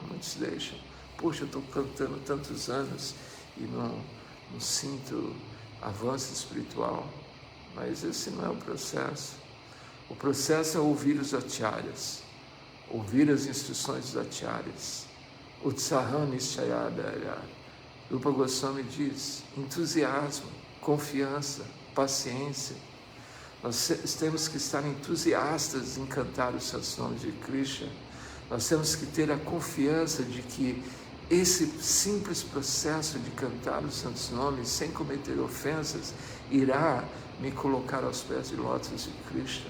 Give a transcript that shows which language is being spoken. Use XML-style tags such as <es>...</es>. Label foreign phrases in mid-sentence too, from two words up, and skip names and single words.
<pt>Muitos deixam. Poxa, eu estou cantando tantos anos e não sinto avanço espiritual. Mas esse não é o processo. O processo é ouvir os acharyas, ouvir as instruções dos acharyas.</pt> <sa>Utsaham nishayadaya.</sa> <pt>Rupa Goswami diz, entusiasmo, confiança, paciência. Nós temos que estar entusiastas em cantar os santos nomes de Krishna. Nós temos que ter a confiança de que esse simples processo de cantar os santos nomes sem cometer ofensas irá me colocar aos pés de lótus de Krishna.</pt>